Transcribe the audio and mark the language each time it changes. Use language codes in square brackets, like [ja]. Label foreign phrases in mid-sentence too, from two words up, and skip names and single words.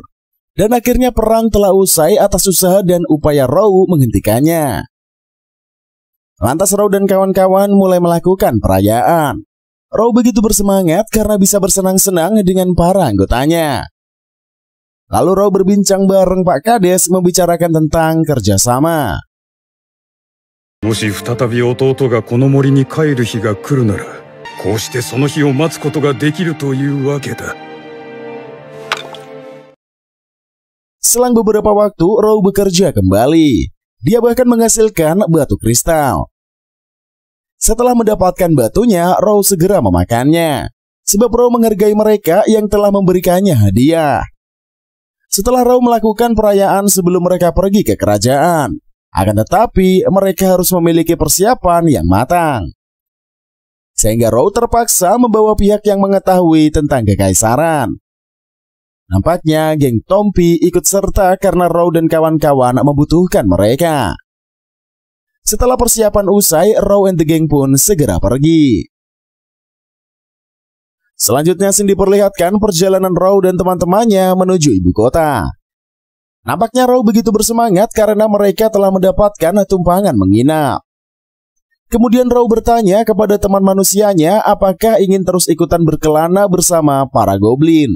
[id] Dan akhirnya perang telah usai atas usaha dan upaya Raw menghentikannya. Lantas Raw dan kawan-kawan mulai melakukan perayaan. Raw begitu bersemangat karena bisa bersenang-senang dengan para anggotanya. Lalu Raw berbincang bareng Pak Kades membicarakan tentang kerjasama. [ja] もし再び弟がこの森に帰る日が来るなら、こうしてその日を待つことができるというわけだ。 [id] Selang beberapa waktu, Raw bekerja kembali. Dia bahkan menghasilkan batu kristal. Setelah mendapatkan batunya, Raw segera memakannya. Sebab Raw menghargai mereka yang telah memberikannya hadiah. Setelah Raw melakukan perayaan sebelum mereka pergi ke kerajaan. Akan tetapi, mereka harus memiliki persiapan yang matang. Sehingga Raw terpaksa membawa pihak yang mengetahui tentang kekaisaran. Nampaknya geng Tompi ikut serta karena Raw dan kawan-kawan membutuhkan mereka. Setelah persiapan usai, Raw [en] and the gang [id] pun segera pergi. Selanjutnya scene diperlihatkan perjalanan Raw dan teman-temannya menuju ibu kota. Nampaknya Raw begitu bersemangat karena mereka telah mendapatkan tumpangan menginap. Kemudian Raw bertanya kepada teman manusianya apakah ingin terus ikutan berkelana bersama para goblin.